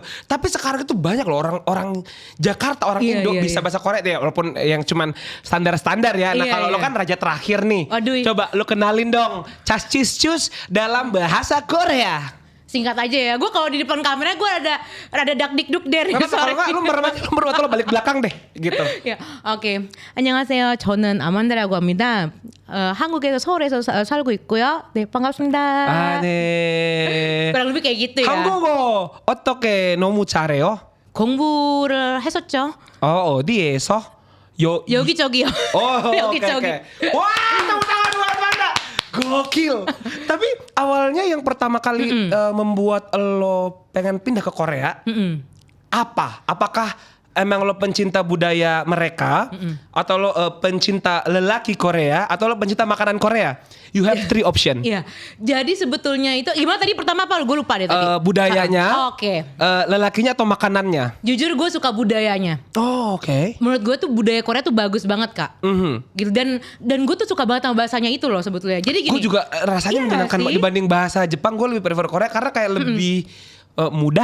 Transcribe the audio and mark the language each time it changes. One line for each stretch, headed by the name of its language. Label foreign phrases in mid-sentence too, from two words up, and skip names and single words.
Indonesian: Tapi sekarang itu banyak loh orang Jakarta, orang Indo bisa bahasa Korea ya, walaupun yang cuman standar ya. Nah kalau lo kan raja terakhir nih, coba lo kenalin dong cas cis cus dalam bahasa Korea. Singkat aja ya, gue kalau di depan kamera gue rada dak dik duk der. Kalau nggak lu merem lo balik belakang deh gitu. Ya, oke.
Korean: 안녕하세요. 저는 아만다라고 합니다. 한국에서 서울에서 살고 있고요. 네, 반갑습니다. 네.
Indonesian: kurang lebih kayak gitu ya.
Korean: 한국어 어떻게 너무 잘해요? 공부를 했었죠. 어디에서? 여기저기요. 여기저기.
Indonesian: Okay. Wah, tepuk tangan buat Amanda. Gokil. Tapi awalnya yang pertama kali membuat lo pengen pindah ke Korea, apa? Apakah emang lo pencinta budaya mereka, atau lo pencinta lelaki Korea, atau lo pencinta makanan Korea?
English: You have three option.
Indonesian: Iya. Jadi sebetulnya itu gimana tadi pertama apa? Gue lupa deh tadi. Budayanya. Oke. Lelakinya atau makanannya? Jujur gue suka budayanya. Oh, oke. Menurut gue tuh budaya Korea tuh bagus banget Kak. Gitu dan gue tuh suka banget sama bahasanya itu loh sebetulnya. Jadi gini. Gue juga rasanya menyenangkan dibanding bahasa Jepang. Gue lebih prefer Korea karena kayak lebih mudah.